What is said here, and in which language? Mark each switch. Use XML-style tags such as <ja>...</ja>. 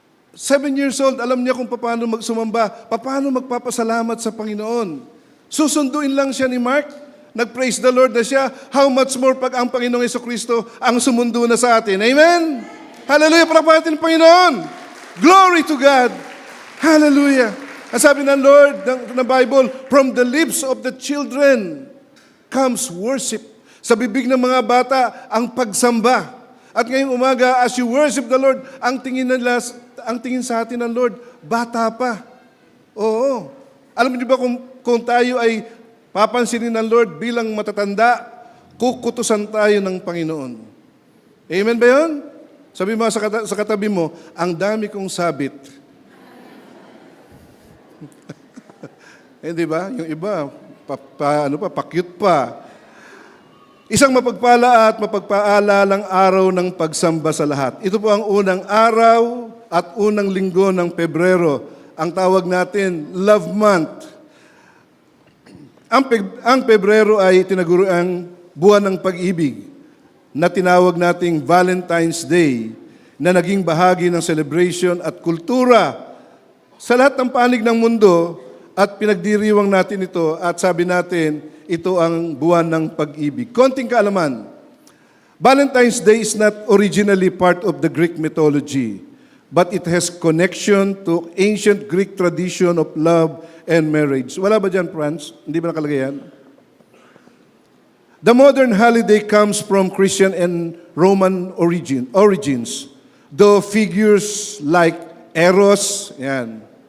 <tl>7 years old, alam niya kung paano magsumamba, paano magpapasalamat sa Panginoon. Susunduin lang siya ni Mark, nag-praise the Lord na siya,</tl> <en>how much more</en> <tl>pag ang Panginoong Jesucristo ang sumundo na sa atin. Amen? Hallelujah, palakpakan natin ang Panginoon.</tl> <en>Glory to God.</en> <tl>Hallelujah! Ang sabi ng Lord, ng Bible,</tl> <en>from the lips of the children comes worship.</en> <tl>Sa bibig ng mga bata, ang pagsamba. At ngayong umaga,</tl> <en>as you worship the Lord,</en> <tl>ang tingin sa atin ng Lord, bata pa. Oo. Alam niyo ba kung tayo ay papansinin ng Lord bilang matatanda, kukutusan tayo ng Panginoon. Amen ba yun? Sabi mo sa katabi mo, ang dami kong sabit. Di ba? Yung iba, pa-cute pa. Isang mapagpala at mapagpaalalang araw ng pagsamba sa lahat. Ito po ang unang araw at unang linggo ng Pebrero. Ang tawag natin, Love Month. Ang Pebrero ay tinaguriang buwan ng pag-ibig na tinawag nating Valentine's Day na naging bahagi ng celebration at kultura sa lahat ng panig ng mundo at pinagdiriwang natin ito at sabi natin, ito ang buwan ng pag-ibig. Konting kaalaman,</tl> <en>Valentine's Day is not originally part of the Greek mythology, but it has connection to ancient Greek tradition of love and marriage.</en> <tl>Wala ba dyan, Franz? Hindi ba nakalagay yan?</tl> <en>The modern holiday comes from Christian and Roman origins, though figures like Eros, yan.</en>